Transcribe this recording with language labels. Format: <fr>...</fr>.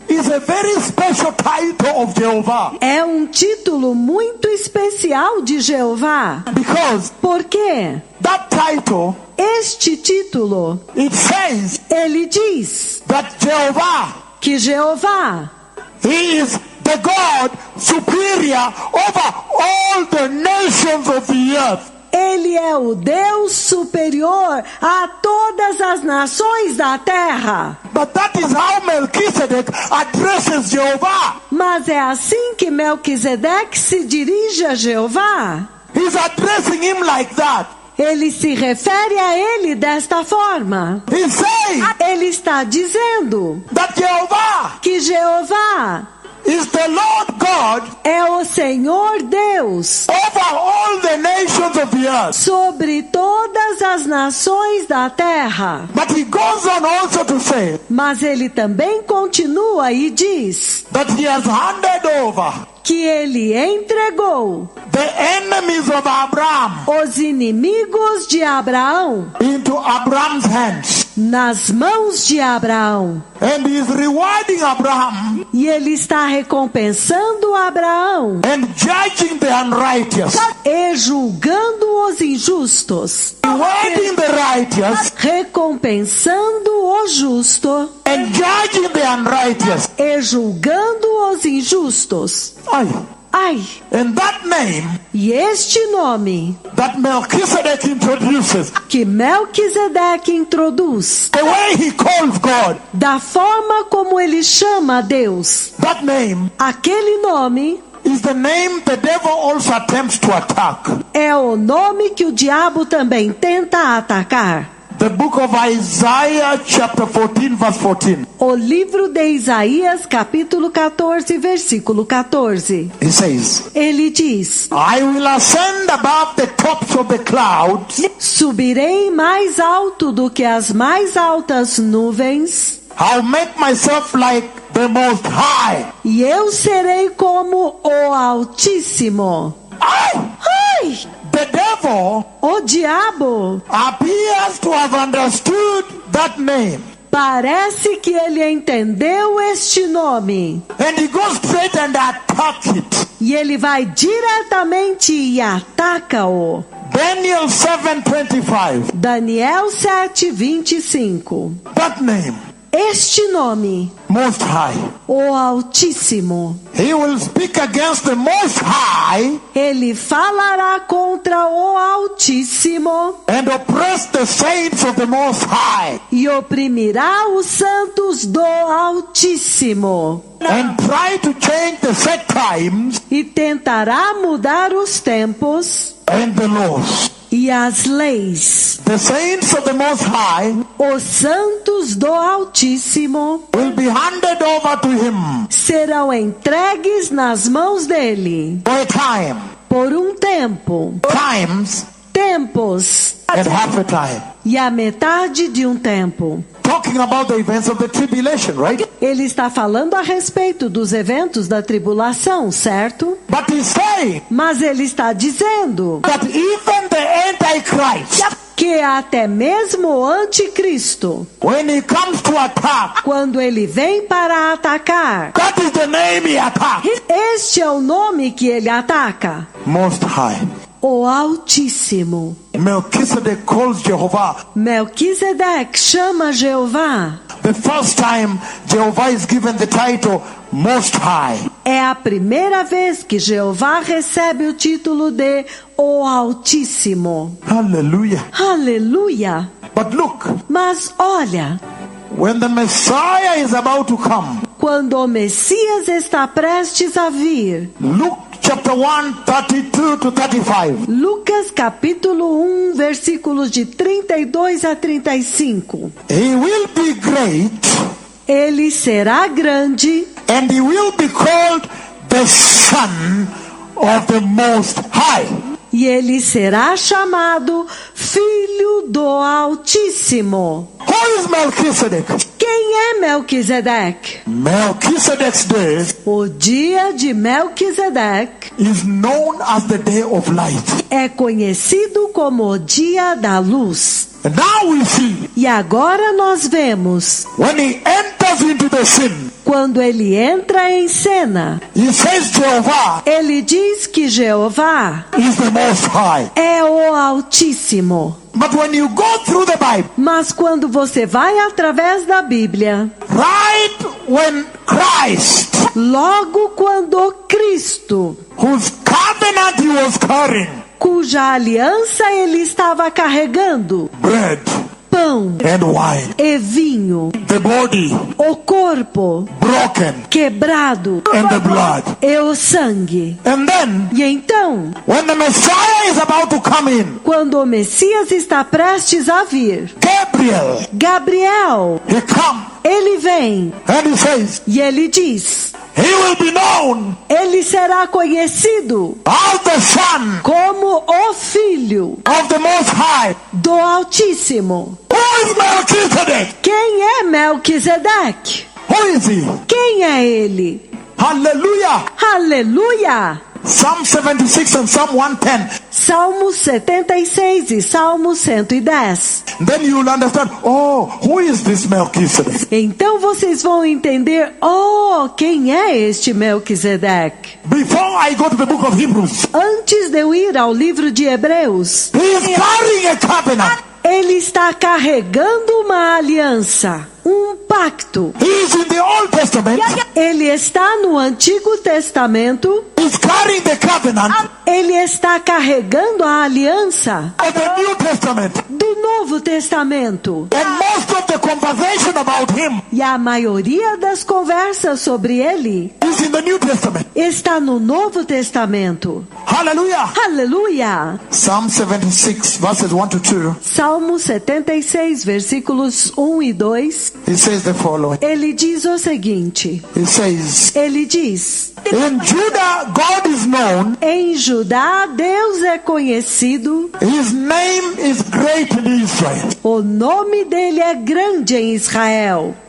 <en>is a very special title of Jehovah.</en> <pt>é um título muito especial de Jeová.</pt> <en>Because</en> <pt>Por quê?</pt> <en>that title,</en> <pt>Este título,</pt> <en>it says</en> <pt>ele diz</pt> <en>that Jehovah,</en> <pt>que Jeová,</pt> <en>He is the God superior over all the nations of the earth.</en> <pt>ele é o Deus superior a todas as nações da terra.</pt> <en>But that is how Melchizedek addresses Jehovah.</en> <pt>Mas é assim que Melquisedeque se dirige a Jeová.</pt> <en>He's addressing him like that.</en> <pt>Ele se refere a ele desta forma.</pt> <en>He's saying</en> <pt>Ele está dizendo</pt> <en>that Jehovah</en> <pt>que Jeová</pt> <en>is the Lord God</en> <pt>é o Senhor Deus</pt> <en>over all the nations of the earth.</en> <pt>sobre todas as nações da terra.</pt> <en>But he goes on also to say</en> <pt>Mas ele também continua e diz</pt> <en>that he has handed over</en> <pt>que ele entregou</pt> <en>the enemies of Abraham</en> <pt>os inimigos de Abraão</pt> <en>into Abraham's hands.</en> <pt>nas mãos de Abraão.</pt> <en>And he is rewarding Abraham</en> <pt>E ele está recompensando Abraão</pt> <en>and judging the unrighteous.</en> <pt>e julgando os injustos,</pt> <en>Rewarding the righteous</en> <pt>recompensando o justo</pt> <en>and judging the unrighteous.</en> <pt>e julgando os injustos. Aye. Ai,</pt> <en>And that name</en> <pt>e este nome</pt> <en>that Melchizedek introduces,</en> <pt>que Melquisedeque introduz,</pt> <en>the way he calls God,</en> <pt>da forma como ele chama a Deus,</pt> <en>that name</en> <pt>aquele nome</pt> <en>is the name the devil also attempts to attack.</en> <pt>é o nome que o diabo também tenta atacar.</pt> <en>The book of Isaiah chapter 14 verse 14.</en> <pt>O livro de Isaías, capítulo 14, versículo 14.</pt> <en>He says,</en> <pt>Ele diz:</pt> <en>I will ascend above the tops of the clouds.</en> <pt>subirei mais alto do que as mais altas nuvens,</pt> <en>I'll make myself like the Most High.</en> <pt>e eu serei como o Altíssimo. Ai!</pt> <en>The devil</en> <pt>O diabo</pt> <en>appears to have understood that name.</en> <pt>parece que ele entendeu este nome.</pt> <en>And he goes straight and attacks it.</en> <pt>E ele vai diretamente e ataca-o.</pt> <en>Daniel 7:25.</en> <pt>Daniel 7:25.</pt> <en>That name,</en> <pt>Este nome,</pt> <en>Most High.</en> <pt>o Altíssimo,</pt> <en>He will speak against the Most High</en> <pt>ele falará contra o Altíssimo</pt> <en>and oppress the saints of the Most High</en> <pt>e oprimirá os santos do Altíssimo</pt> <en>and try to change the set times</en> <pt>e tentará mudar os tempos</pt> <en>and the laws.</en> <pt>e as leis.</pt> <en>The saints of the Most High</en> <pt>Os santos do Altíssimo</pt> <en>will be handed over to him</en> <pt>serão entregues nas mãos dele</pt> <en>for a time,</en> <pt>por um tempo,</pt> <en>times</en> <pt>tempos</pt> <en>and half a time.</en> <pt>e a metade de um tempo.</pt> <en>Talking about the events of the tribulation, right?</en> <pt>Ele está falando a respeito dos eventos da tribulação, certo?</pt> <en>But he's saying</en> <pt>Mas ele está dizendo</pt> <en>that even the Antichrist,</en> <pt>que até mesmo o anticristo,</pt> <en>when he comes to attack,</en> <pt>quando ele vem para atacar,</pt> <en>that is the name he attacks.</en> <pt>este é o nome que ele ataca:</pt> <en>Most High.</en> <pt>o Altíssimo.</pt> <en>Melchizedek calls Jehovah.</en> <pt>Melquisedeque chama Jeová.</pt> <en>The first time Jehovah is given the title Most High.</en> <pt>É a primeira vez que Jeová recebe o título de o Altíssimo.</pt> <en>Hallelujah.</en> <pt>Aleluia!</pt> <en>But look,</en> <pt>Mas olha,</pt> <en>when the Messiah is about to come,</en> <pt>quando o Messias está prestes a vir,</pt> <en>Luke chapter 1, 32 to 35.</en> <pt>Lucas capítulo 1, versículos de 32 a 35.</pt> <en>He will be great</en> <pt>Ele será grande</pt> <en>and he will be called the Son of the Most High.</en> <pt>e ele será chamado Filho do Altíssimo.</pt> <en>Who is Melchizedek?</en> <pt>Quem é Melquisedeque?</pt> <en>Melchizedek's day</en> <pt>O dia de Melquisedeque</pt> <en>is known as the day of light.</en> <pt>é conhecido como o dia da luz.</pt> <en>And now we see,</en> <pt>E agora nós vemos,</pt> <en>when he enters into the scene,</en> <pt>quando ele entra em cena,</pt> <en>he says Jehovah</en> <pt>ele diz que Jeová</pt> <en>is the Most High.</en> <pt>é o Altíssimo.</pt> <en>But when you go through the Bible,</en> <pt>Mas quando você vai através da Bíblia,</pt> <en>right when Christ,</en> <pt>logo quando Cristo,</pt> <en>whose covenant he was carrying,</en> <pt>cuja aliança ele estava carregando,</pt> <en>bread</en> <pt>pão</pt> <en>and wine,</en> <pt>e vinho,</pt> <en>the body</en> <pt>o corpo</pt> <en>broken,</en> <pt>quebrado</pt> <en>and the blood.</en> <pt>e o sangue.</pt> <en>And then,</en> <pt>E então,</pt> <en>when the Messiah is about to come in,</en> <pt>quando o Messias está prestes a vir, Gabriel,</pt> <en>he comes</en> <pt>ele vem</pt> <en>and he says,</en> <pt>e ele diz,</pt> <en>he will be known</en> <pt>ele será conhecido</pt> <en>as the Son</en> <pt>como o Filho</pt> <en>of the Most High.</en> <pt>do Altíssimo.</pt> <en>Who is Melchizedek?</en> <pt>Quem é Melquisedeque?</pt> <en>Who is he?</en> <pt>Quem é ele?</pt> <en>Hallelujah.</en> <pt>Aleluia!</pt> <en>Psalm 76 and Psalm 110.</en> <pt>Salmo 76 e Salmo 110.</pt> <en>Then you will understand, oh, who is this Melchizedek?</en> <pt>Então vocês vão entender, quem é este Melquisedeque?</pt> <en>Before I go to the book of Hebrews,</en> <pt>Antes de eu ir ao livro de Hebreus,</pt> <en>he is carrying a covenant.</en> <pt>ele está carregando uma aliança, um pacto.</pt> <en>He is in the Old Testament.</en> <pt>Ele está no Antigo Testamento,</pt> <en>He's carrying the covenant</en> <pt>ele está carregando a aliança</pt> <en>of the New Testament.</en> <pt>do Novo Testamento.</pt> <en>And most of the conversation about him</en> <pt>E a maioria das conversas sobre ele</pt> <en>is in the New Testament.</en> <pt>está no Novo Testamento.</pt> <en>Hallelujah.</en> <pt>Aleluia!</pt> <en>Psalm 76 verses 1 to 2.</en> <pt>Salmo 76, versículos 1 e 2.</pt> <en>He says the following.</en> <pt>Ele diz o seguinte.</pt> <en>He says,</en> <pt>Ele diz:</pt> <en>in Judah God is known.</en> <pt>em Judá Deus é conhecido.</pt> <en>His name is great in Israel.</en> <pt>O nome dele é grande em Israel.</pt>